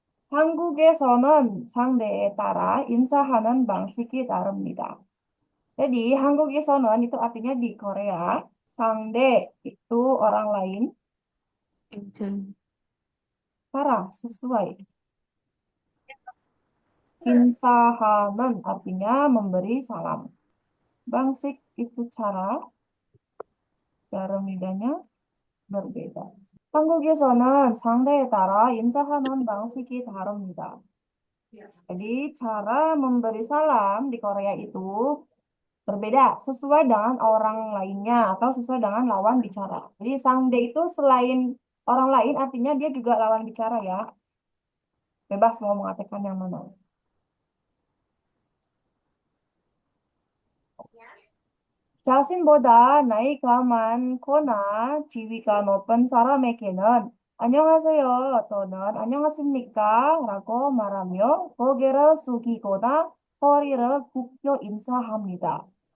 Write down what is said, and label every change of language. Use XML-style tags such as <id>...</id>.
<ko>한국에서는 상대에 따라 인사하는 방식이 다릅니다.</ko> <id>Jadi</id> <ko>한국에서는</ko> <id>itu artinya di Korea, 상대 itu orang lain, Angel.</id> <ko>따라</ko> <id>sesuai.</id> <ko>인사하는</ko> <id>artinya memberi salam. Bangsik itu cara, dalamnya berbeda.</id> <ko>한국에서는 상대에 따라 인사하는 방식이 다릅니다.</ko> <id>Jadi cara memberi salam di Korea itu berbeda sesuai dengan orang lainnya atau sesuai dengan lawan bicara. Jadi sangde itu selain orang lain artinya dia juga lawan bicara ya. Bebas mau mengatakan yang mana.</id> <ko>자신보다 나이가 많거나 지위가 높은 사람에게는 안녕하세요 또는 안녕하십니까 라고 말하며 고개를 숙이거나 허리를 굽혀 인사합니다.</ko>